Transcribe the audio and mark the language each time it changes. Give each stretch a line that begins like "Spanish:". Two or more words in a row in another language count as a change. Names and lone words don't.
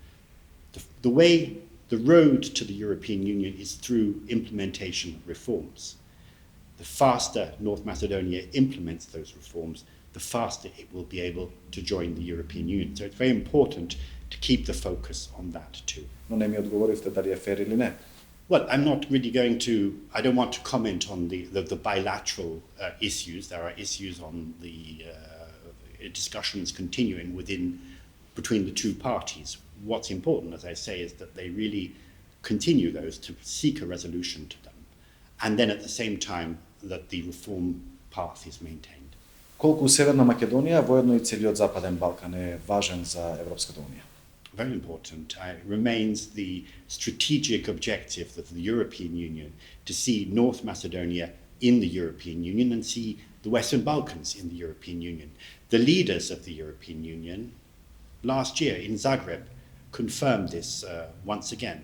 English: The road to the European Union is through implementation of reforms. The faster North Macedonia implements those reforms, the faster it will be able to join the European Union. So it's very important to keep the focus on that too.
Macedonian: Но не ми одговоривте дали е фер или не.
English: Well, I'm not really going to, I don't want to comment on the bilateral issues. There are issues on the discussions continuing between the two parties. What's important, as I say, is that they really continue those to seek a resolution to them. And then at the same time that the reform path is maintained.
Macedonian: Колку Северна Македонија, воедно и целиот Западен Балкан е важен за Европската унија?
English: Very important. It remains the strategic objective of the European Union to see North Macedonia in the European Union and see the Western Balkans in the European Union. The leaders of the European Union last year in Zagreb confirmed this once again.